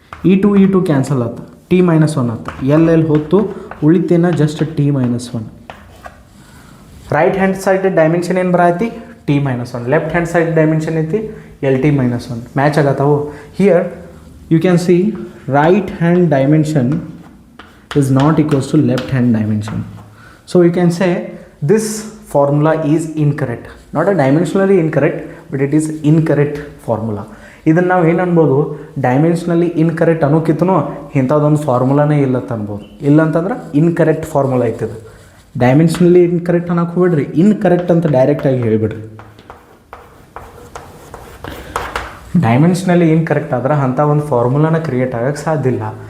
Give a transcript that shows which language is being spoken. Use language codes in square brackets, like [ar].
[kn] ಈ two cancel ಆಯ್ತು, T minus 1 ಆಯ್ತು. ಎಲ್ ಹೊತ್ತು ಉಳಿತೇನ just T minus 1. Right hand side dimension ಏನು ಬರೈತಿ T minus 1. Left hand side dimension ಐತಿ L T minus 1. Match ಆಗತ್ತಾವು. [en] Here you can see right hand dimension is not equals to left hand dimension. So you can say this formula is incorrect, not a dimensionally incorrect, but it is incorrect formula. [kn] ಇದನ್ನು ನಾವು ಏನು ಅನ್ಬೋದು, ಡೈಮೆನ್ಷನಲಿ incorrect ಅನ್ನೋಕ್ಕಿಂತನೂ ಇಂಥದ್ದೊಂದು ಫಾರ್ಮುಲಾನೇ ಇಲ್ಲ ಅಂತ ಅನ್ಬೋದು. ಇಲ್ಲ ಅಂತಂದ್ರೆ ಇನ್ಕರೆಕ್ಟ್ ಫಾರ್ಮುಲಾ ಐತಿದು. ಡೈಮೆನ್ಷನಲಿ ಇನ್ಕರೆಕ್ಟ್ ಅನ್ನೋಕೆ ಹೋಗ್ಬಿಡ್ರಿ, ಇನ್ಕರೆಕ್ಟ್ ಅಂತ ಡೈರೆಕ್ಟಾಗಿ ಹೇಳಿಬಿಡ್ರಿ. ಡೈಮೆನ್ಷನಲಿ ಇನ್ಕರೆಕ್ಟ್ ಆದ್ರೆ ಅಂಥ ಒಂದು ಫಾರ್ಮುಲಾನ ಕ್ರಿಯೇಟ್ ಆಗೋಕ್ಕೆ ಸಾಧ್ಯ ಇಲ್ಲ.